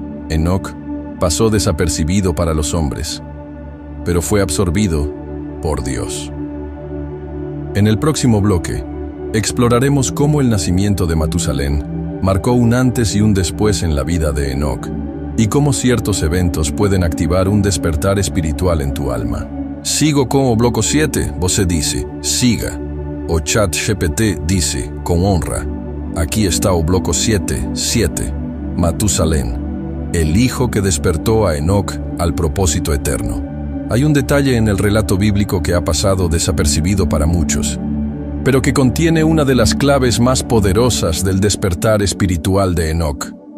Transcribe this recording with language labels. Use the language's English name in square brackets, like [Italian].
[Spanish] Enoc pasó desapercibido para los hombres, pero fue absorbido por Dios. En el próximo bloque, exploraremos cómo el nacimiento de Matusalén marcó un antes y un después en la vida de Enoc, y cómo ciertos eventos pueden activar un despertar espiritual en tu alma. [Portuguese] Sigo con o bloco 7, você dice, siga. O ChatGPT dice, con honra. [Spanish] Aquí está o bloco 7, Matusalén, el hijo que despertó a Enoc al propósito eterno. Hay un detalle en el relato bíblico que ha pasado desapercibido para muchos, pero que contiene una de las claves más poderosas del despertar espiritual de Enoc.